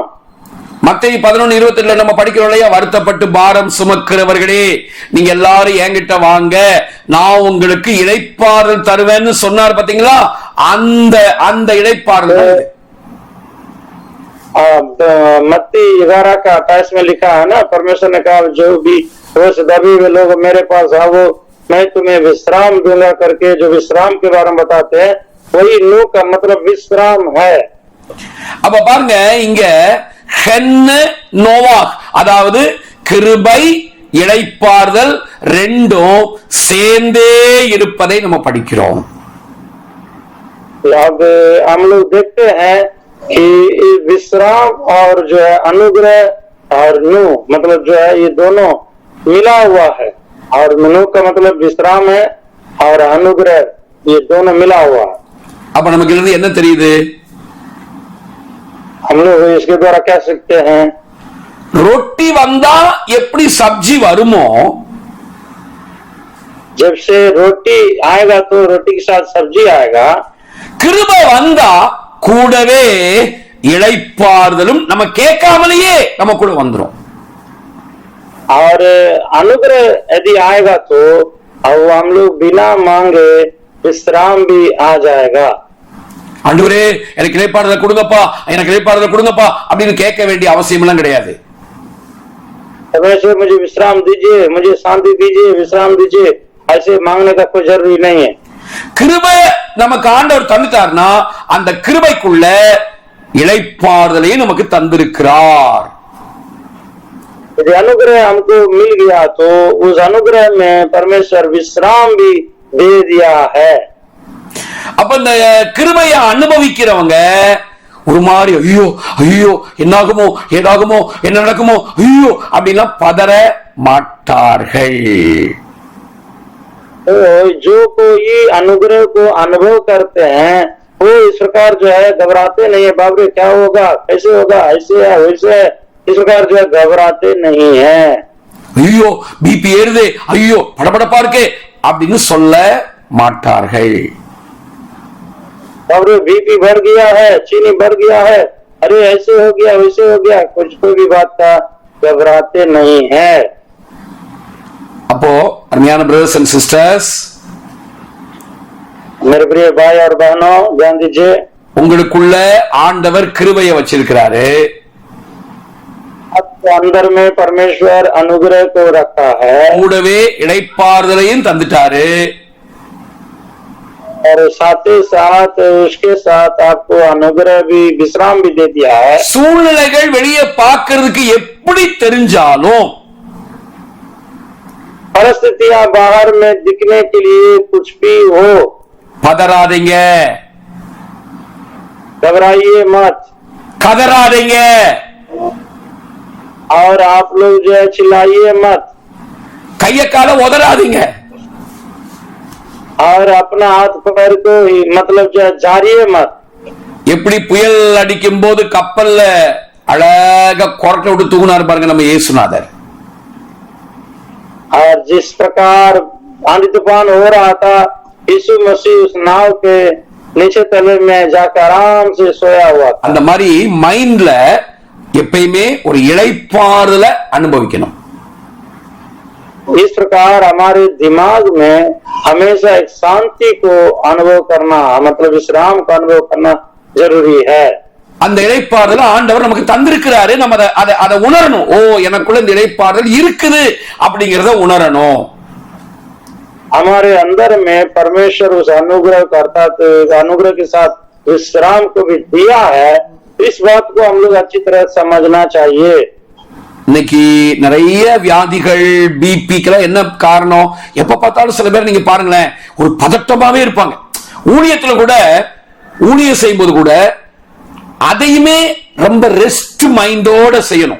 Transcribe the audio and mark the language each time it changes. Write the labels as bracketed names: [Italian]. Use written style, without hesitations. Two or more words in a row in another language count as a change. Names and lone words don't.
[Tamil] மத்தேயு 11:22 நம்ம படிக்கிறோம் இல்லையா, வருத்தப்பட்டு பாரம் சுமக்கிறவர்களே நீங்க எல்லாரும் என்கிட்ட வாங்க, நான் உங்களுக்கு இளைப்பாறுதல் தருவேன்னு சொன்னார் பாத்தீங்களா, அந்த இளைப்பாறுதல். [Hindi] मत्ती 11 का 28 में लिखा है ना, परमेश्वर ने कहा जो भी वो दबे हुए लोग मेरे पास आओ, मैं तुम्हें विश्राम दूंगा करके जो विश्राम के बारे में बताते हैं, वही नूह का मतलब विश्राम है। [Tamil] அப்ப பாருங்க, இங்க ஹென்னு நோவாக், அதாவது கிருபை இளைப்பாறுதல் ரெண்டும் சேர்ந்தே இருப்பதை நம்ம படிக்கிறோம். [Hindi] अब हम लोग देखते हैं कि विश्राम और जो है अनुग्रह और नूह मतलब जो है ये दोनों मिला हुआ है, और नूह का मतलब विश्राम है और अनुग्रह ये दोनों मिला हुआ है। [Tamil] அப்ப நமக்கு இருந்து என்ன தெரியுது? [Hindi] हम लोग इसके द्वारा कह सकते हैं, [Tamil] ரொட்டி வந்தா எப்படி சப்ஜி வருமோ, [Hindi] जब से रोटी आएगा तो रोटी के साथ सब्जी आएगा, [Tamil] கிருபை வந்தா கூடவே இளைப்பாறுதலும் நம்ம கேட்காமலேயே நம்ம கூட வந்துரும். [Hindi] और अनुग्रह यदि आएगा तो अब हम लोग बिना मांगे विश्राम भी आ जाएगा। [Tamil] ஆண்டவரே எனக்கு இளைப்பாறுதல் கொடுங்கப்பா, எனக்கு இளைப்பாறுதல் கொடுங்கப்பா அப்படின்னு கேட்க வேண்டிய அவசியம் எல்லாம் கிடையாது. [Hindi] परमेश्वर मुझे विश्राम दीजिए, मुझे शांति दीजिए, विश्राम दीजिए, ऐसे मांगने का कोई जरूरी नहीं है। [Tamil] கிருபை நமக்கு ஆண்டவர் தந்துட்டார்னா அந்த கிருபைக்குள்ள இளைப்பாறுதலையும் நமக்கு தந்திருக்கிறார். [Hindi] यदि अनुग्रह हमको मिल गया तो उस अनुग्रह में परमेश्वर विश्राम भी दे दिया है। [Tamil] அப்ப இந்த கிருபையை அனுபவிக்கிறவங்க ஒரு மாதிரி ஐயோ ஐயோ என்னாகுமோ ஏதாகுமோ என்ன நடக்குமோ ஐயோ அப்படின்னா பதற மாட்டார்கள். [Hindi] तो जो कोई अनुग्रह को अनुभव करते हैं वो इस प्रकार जो है घबराते नहीं है, बाबरे क्या होगा, कैसे होगा, ऐसे है वैसे है, इस प्रकार जो है घबराते नहीं है। [Tamil] ஐயோ பிபி ஏறுதே, ஐயோ படபடப்பா இருக்கே அப்படின்னு சொல்ல மாட்டார்கள். [Hindi] बाबरे बीपी बढ़ गया है, चीनी बढ़ गया है, अरे ऐसे हो गया वैसे हो गया, कुछ कोई भी बात का घबराते नहीं है। [Tamil] அப்போ அருமையான [English] brothers and sisters, [Hindi] मेरे प्रिय भाई और बहनों ध्यान दीजिए, [Tamil] உங்களுக்குள்ள ஆண்டவர் கிருபையை வச்சிருக்கிறாரு. [Hindi] आपके अंदर में परमेश्वर अनुग्रह को रखा है [Tamil] கூடவே இளைப்பாறுதலையும் தந்துட்டாரு. [Hindi] और साथ ही साथ उसके साथ आपको अनुग्रह भी विश्राम भी दे दिया है। [Tamil] சூழ்நிலைகள் வெளியே பார்க்கிறதுக்கு எப்படி தெரிஞ்சாலும், [Hindi] परिस्थितियां बाहर में दिखने के लिए कुछ भी हो, [Tamil] பதறாதீங்க, [Hindi] घबराइए मत, [Tamil] கதறாதீங்க, [Hindi] और आप लोग जो है चिल्लाइए मत, [Tamil] கைய கால உதறாதீங்க, [Hindi] और अपना हाथ पैर को मतलब जो है झाड़िए मत। [Tamil] எப்படி புயல் அடிக்கும் போது கப்பல்ல அழகா கொரட்டை விட்டு தூங்குனாரு பாருங்க நம்ம இயேசுநாதர். [Hindi] और जिस प्रकार आंधी तूफान हो रहा था, यीशु मसीह उस नाव के नीचे तले में जाकर आराम से सोया हुआ था। [Tamil] அந்த மாதிரி மைண்ட்ல எப்பயுமே ஒரு இளைப்பாறுதலை அனுபவிக்கணும். इस प्रकार हमारे दिमाग में हमेशा एक शांति को अनुभव करना मतलब विश्राम का अनुभव करना जरूरी है। அந்த இளைப்பாறுதலை ஆண்டவர் நமக்கு தந்திருக்கிறாரு. நம்ம அதை உணரணும். ஓ, எனக்குள்ள இந்த இளைப்பாறுதல் இருக்குது அப்படிங்கறத உணரணும். [Hindi] हमारे अंदर में परमेश्वर उस अनुग्रह करता तो अनुग्रह के साथ विश्राम को भी दिया है। इस बात को हम लोग अच्छी तरह समझना चाहिए। [Tamil] இன்னைக்கு நிறைய வியாதிகள், பிபிக்கெல்லாம் என்ன காரணம்? எப்ப பார்த்தாலும் சில பேர் நீங்க பாருங்களேன், ஒரு பதட்டமாவே இருப்பாங்க. ஊழியத்துல கூட, ஊழியம் செய்யும் போது கூட அதையுமே ரொம்ப [English] rest mindoda [Tamil] செய்யணும்.